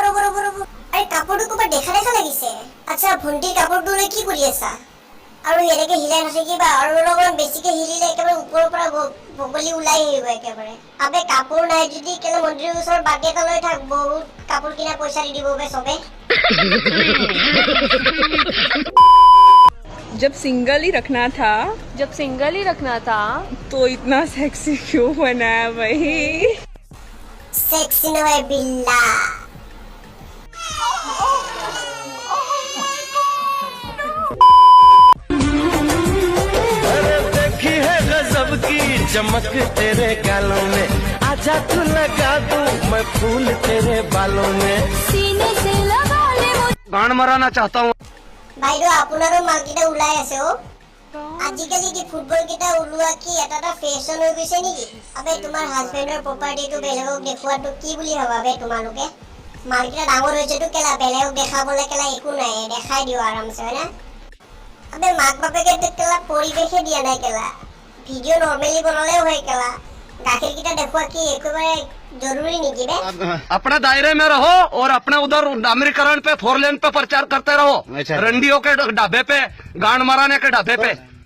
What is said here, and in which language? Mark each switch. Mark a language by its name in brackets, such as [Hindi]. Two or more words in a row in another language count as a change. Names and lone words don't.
[Assamese] আৰে কাপোৰটো ক'ৰবাত দেখা লাগিছে। আচ্ছা ভণ্টিৰ কাপোৰটোলৈ কি কৰি আছা? আৰু এনেকে হিলাই নাথাকিবা, আৰু অলপমান বেছিকে হিলিলে একেবাৰে ওপৰৰ পৰা বগলী ওলাই আহিব একেবাৰে। আবে কাপোৰ নাই যদি কেলে মন্দিৰৰ ওচৰত বাটি এটা লৈ থাক, বহুত কাপোৰ কিনা পইচা দি দিব বে চবে। [Hindi] जब सिंगल ही रखना था तो इतना सेक्सी क्यों बनाया भाई? [Assamese] সেক্সি নহয় বিল্লা। [Hindi] देखी है गजब की चमक तेरे गालों में, आजा तू लगा दूं मैं फूल तेरे बालों में। सीने से लगा ले गांड मराना चाहता हूँ। [Assamese] বাইদেউ আপোনাৰো মালকেইটা ওলাই আছে অ। আজিকালি কি ফুটবল কেইটা ওলোৱা কি এটা ফেশ্বন হৈ গৈছে নেকি? আবে তোমাৰ হাজবেণ্ডৰ প্ৰপাৰ্টিটো বেলেগক দেখুৱাটো কি বুলি ভাবা বে তোমালোকে? মালকেইটা ডাঙৰ হৈছেতো কেলা, বেলেগক দেখাবলৈ কেলা একো নাই, দেখাই দিও আৰামছে, হয় না? আবে মাক বাপেকে কেলা পৰিৱেশে দিয়া নাই কেলা, ভিডিঅ' নৰ্মেলি বনালেও হয় কেলা, গাখীৰকেইটা দেখুৱা কি একেবাৰে [Hindi] जरूरी नहीं गिरे। अपने दायरे में रहो और अपने उधर अमेरिकरण पे 4 लेन पे प्रचार करते रहो। रंडियों के ढाबे पे, गांड मराने के ढाबे पे।